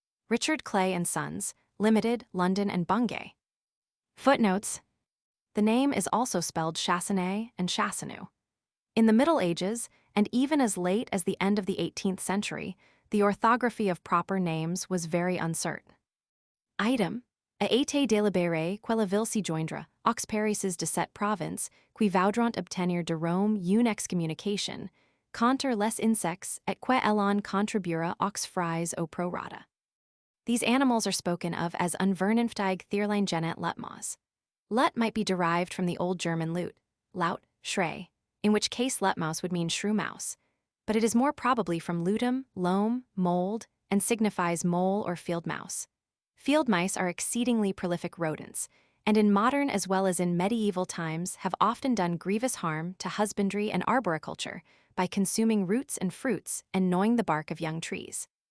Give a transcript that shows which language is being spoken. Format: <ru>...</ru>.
<en>Richard Clay and Sons, Limited, London and Bungay. Footnotes. The name is also spelled Chassenée and Chasseneux. In the Middle Ages, and even as late as the end of the 18th century, the orthography of proper names was very uncertain. Item.</en> <fr>A été délibéré que la ville s'y joindra, aux Paris's de cette province, qui voudront obtenir de Rome une excommunication, contre les insectes et que elle contribuera aux fries au prorata.</fr> <en>These animals are spoken of as</en> <de>unvernünftig Tierlein genet Letmaus.</de> <en>Let might be derived from the Old German Lut, laut, schrei, in which case Letmaus would mean shrew mouse, but it is more probably from lutum, loam, mold, and signifies mole or field mouse. Field mice are exceedingly prolific rodents, and in modern as well as in medieval times have often done grievous harm to husbandry and arboriculture by consuming roots and fruits and gnawing the bark of young trees.</en>